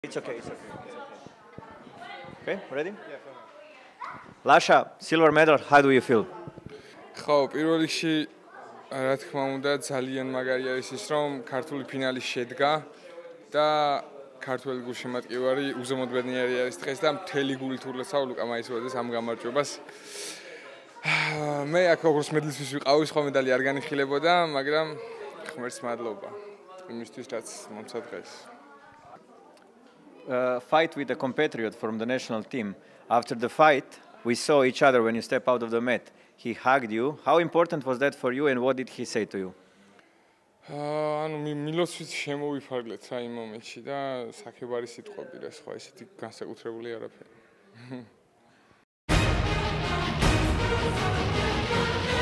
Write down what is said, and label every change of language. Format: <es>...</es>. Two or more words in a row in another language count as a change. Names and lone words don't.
<en>It's okay, it's okay. Okay, ready? Lasha, silver medal, how do you feel?</en> <ka>ხო, პირველ რიგში რა თქმა უნდა ძალიან მაგარი არის ის რომ ქართული ფინალი შედგა და ქართველი გულშემატკივარი უზომოდ ბედნიერი არის დღეს და მთელი გულით ურლეცავ ლუკა მაისურაძეს ამ გამარჯვებას. მე აქ როგორც მედლისთვის ვიყავი, სხვა მედალი არ განიხილებოდა, მაგრამ ღმერთს მადლობა იმისთვის რაც მომცა დღეს.</ka> <en>Fight with a compatriot from the national team. After the fight, we saw each other when you step out of the mat. He hugged you. How important was that for you and what did he say to you?</en> <ka>ანუ მილოცვით შემოვიფარგლეთ რა იმ მომენტში და საქებარი სიტყვები რა სხვა ისეთი განსაკუთრებული არაფერი.</ka>